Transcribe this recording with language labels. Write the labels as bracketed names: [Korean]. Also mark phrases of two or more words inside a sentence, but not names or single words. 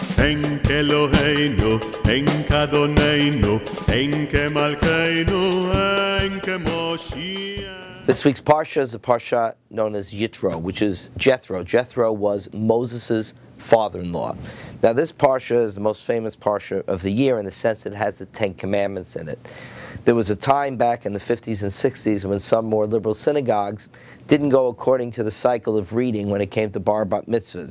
[Hebrew] אין כאלוהינו, אין כאדוננו, אין כמלכנו, אין כמושיע. [English] This week's Parsha is the Parsha known as Yitro, which is Jethro. Jethro was Moses' father-in-law. Now this Parsha is the most famous Parsha of the year in the sense that it has the Ten Commandments in it. There was a time back in the 50s and 60s when some more liberal synagogues didn't go according to the cycle of reading when it came to bar bat mitzvahs.